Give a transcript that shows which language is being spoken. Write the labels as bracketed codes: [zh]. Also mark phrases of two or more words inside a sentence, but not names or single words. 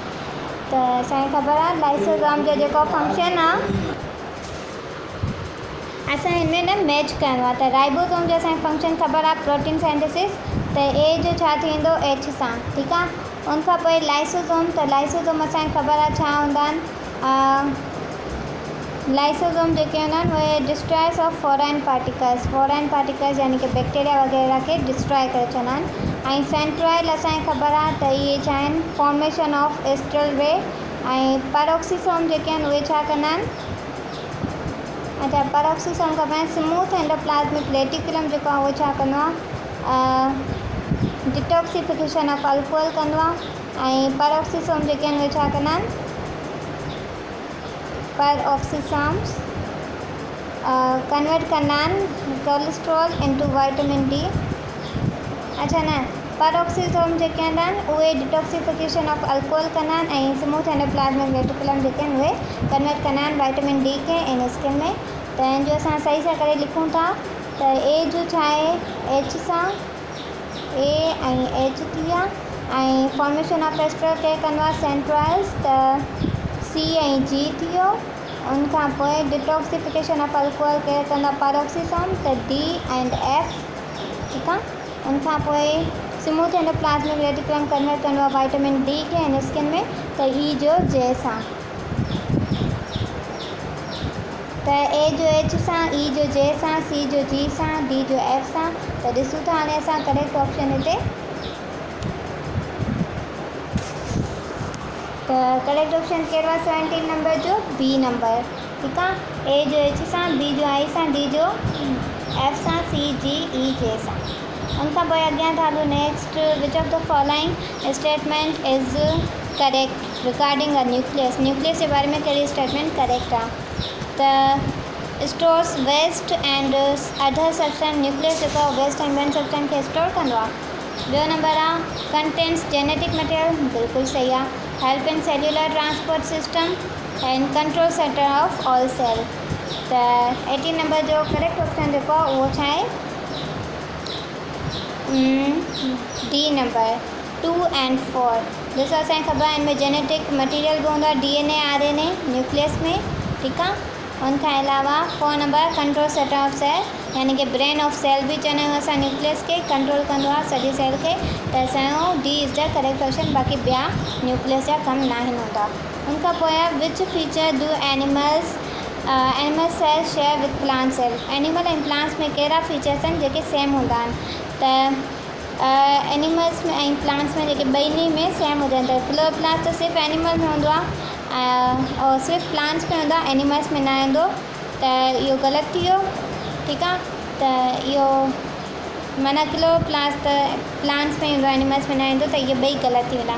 [sd] त असांखे ख़बर आहे लाइसोसोम जो जेको फंक्शन आहे असां हिनमें न मैच करिणो आहे। त राइबोसोम जो असांखे फंक्शन ख़बर आहे [en] protein synthesis, [sd] त ए जो छा थींदो एच सां, ठीकु आहे। उनखां पोइ लाइसोसोम, त लाइसोसोम असांखे ख़बर आहे छा हूंदा आहिनि। लाइसोसोम जेके हूंदा आहिनि उहे [en] destroyers of foreign particles [sd] यानी कि बैक्टीरिया वग़ैरह खे डिस्ट्रॉय करे छॾंदा आहिनि। ऐं सेंट्रॉयल असांखे ख़बर आहे त इहे छा आहिनि [en] formation of astral ray. [sd] ऐं पैरोक्सीसोम जेके आहिनि उहे छा कंदा आहिनि, अच्छा पैरोक्सीसोम खां पहिरियों [en] smooth endoplasmic reticulum [sd] जेको आहे उहो छा कंदो आहे [en] detoxification of alcohol [sd] कंदो आहे। ऐं पैरोक्सीसोम जेके आहिनि उहे छा कंदा आहिनि [en] peroxisomes convert [sd] कंदा आहिनि [en] cholesterol into vitamin D. [sd] अच्छा न पैरोक्सीसोम जेके हूंदा आहिनि उहे [en] detoxification of alcohol [sd] कंदा आहिनि ऐं [en] smooth endoplasmic reticulum [sd] जेके आहिनि उहे कन्वर्ट कंदा आहिनि [en] vitamin D [sd] खे [en] in skin [sd] में। त इन जो असां सही सां करे लिखूं था त ए जो छा आहे एच सां, ए ऐं एच थी विया। ऐं [en] formation of astral [sd] केरु कंदो आहे सेंट्रॉयल्स, त सी ऐं जी थी वियो। उनखां पोइ [en] detoxification of alcohol [sd] केरु कंदो आहे पैरोक्सीसोम, त [en] D and F, [sd] ठीकु आहे। उनखां पोइ [en] smooth endoplasmic reticulum convert [sd] कंदो आहे [en] vitamin D [sd] खे [en] in skin [sd] में, त ई जो जे सां, त ए जो एच सां, ई जो जे सां, सी जो जी सां, डी जो एफ सां। त ॾिसूं था हाणे असां [en] correct option [sd] हिते, त [en] correct option [sd] कहिड़ो आहे 17 नंबर जो बी नंबर, ठीकु आहे। ए जो एच सां, बी जो आई सां, डी जो एफ सां, सी जी ई जे सां। उनखां पोइ अॻियां था हलूं [en] next, which of the following statement is correct regarding a nucleus [sd] जे बारे में कहिड़ी [en] statement correct आहे। त stores waste and other substance, nucleus जेको waste and main substance खे स्टोर [sd] कंदो आहे। ॿियो नंबर आहे [en] contents genetic material, [sd] बिल्कुलु सही आहे। [en] help in cellular transport system and control center of all cell. [sd] त 18 नंबर जो करेक्ट ऑप्शन जेको आहे उहो छा आहे डी नंबर 2 एंड 4। ॾिसो असांखे ख़बर आहे इनमें [en] genetic material [sd] बि हूंदो आहे DNA RNA न्यूक्लियस में, ठीकु आहे। उनखां अलावा 4 नंबर [en] control center of cell [sd] यानी कि [en] brain of cell [sd] बि चवंदा आहियूं असां, न्यूक्लियस खे कंट्रोल कंदो आहे सॼी सेल खे। त असांजो [en] D is the correct option, [sd] बाक़ी ॿिया न्यूक्लियस जा कम न आहिनि हूंदा। उनखां पोइ [en] which feature do animal cell share with plant cell, [sd] एनिमल ऐं प्लांट्स में कहिड़ा फीचर्स आहिनि जेके सेम हूंदा आहिनि। त एनिमल्स में ऐं प्लांट्स में जेके ॿिनी में सेम हुजनि, त क्लोरोप्लास्ट त सिर्फ़ु एनिमल में हूंदो आहे और सिर्फ़ु प्लांट्स में हूंदो आहे, एनिमल्स में न ईंदो। त इहो ग़लति थी वियो, ठीकु आहे। त इहो माना क्लोरोप्लास्ट त प्लांट्स में ईंदो आहे, एनिमल्स में न ईंदो, त इहे ॿई ग़लति थी वेंदा।